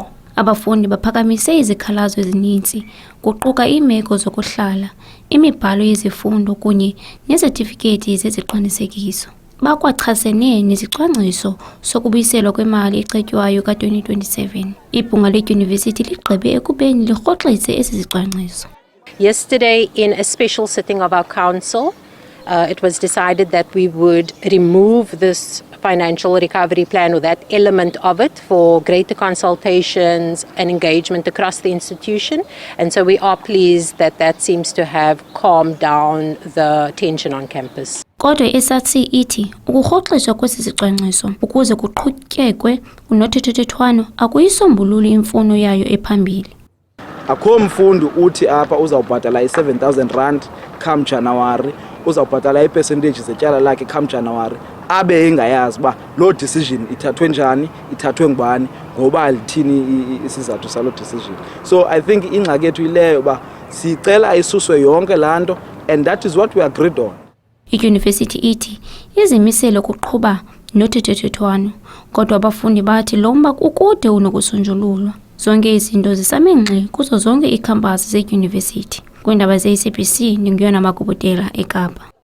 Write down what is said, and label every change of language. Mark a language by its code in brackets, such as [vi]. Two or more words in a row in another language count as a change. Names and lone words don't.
[xh] Abafundi baphakamise izikhalazo ezininzi, kuquka iimeko zokuhlala, imibhalo yezifundo kunye nezertifiketi zeziqinisekiso. Bakwachasene nezicwangciso sokubuyiselwa kwemali ecetywayo ka-2027. Ibhunga ledyunivesithi ligqibe ekubeni lirhoxise ezi zicwangciso. [en] Yesterday, in a special sitting of our council, it was decided that we would remove this financial recovery plan, or that element of it, for greater consultations and engagement across the institution. And so we are pleased that that seems to have calmed down the tension on campus. [xh] Kodwa i-SRC ithi ukurhoxiswa kwesi sicwangciso ukuze kuqhutyekwe unothethethwano akuyisombululi imfuno yayo ephambili. Akho mfundi uthi apha uzawubhatala i-7,000 rand [en] come January, [xh] uzawubhatala i-percentage zetyala lakhe [en] come January, [xh] abe engayazi uba loo decision ithathwe njani, ithathwe ngubani, ngoba lithini isizathu saloo decision. [en] So I think [xh] ingxaki yethu ileyo uba sicela isuswe yonke laa nto, [en] and that is what we agreed on. [xh] Idyunivesithi ithi izimisele ukuqhuba nothethethwano, kodwa abafundi bathi lo mba ukude unokusonjululwa. Zonke izinto zisame ngxi kuzo zonke iikhampasi zedyunivesithi. Kwiindaba ze-SABC ndinguyona Magubutela eKapa.